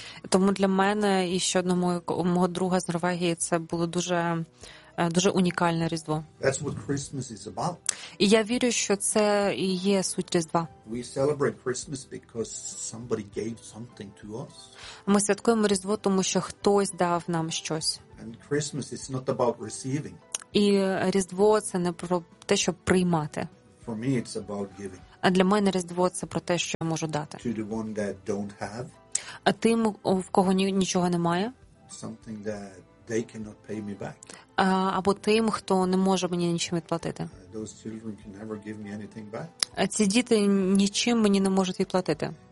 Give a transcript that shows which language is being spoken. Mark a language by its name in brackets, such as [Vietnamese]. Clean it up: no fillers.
[Ukrainian] Тому для мене і ще одного мого друга з Норвегії це було дуже дуже унікальне Різдво. [English] That's what Christmas is about. [Ukrainian] І я вірю, що це і є суть Різдва. [English] We celebrate Christmas because somebody gave something to us. [Ukrainian] Ми святкуємо Різдво, тому що хтось дав нам щось. [English] And Christmas is not about receiving. [Ukrainian] І Різдво це не про те, щоб приймати. [English] For me it's about giving. [Ukrainian] А для мене Різдво це про те, що я можу дати. [English] To the one that don't have. [Ukrainian] А тим, в кого нічого немає. [English] Something that they cannot pay me back. [Ukrainian] Або тим, хто не може мені нічим відплатити. [English] Those children can never give me anything back. [Ukrainian] Ці діти нічим мені не можуть відплатити.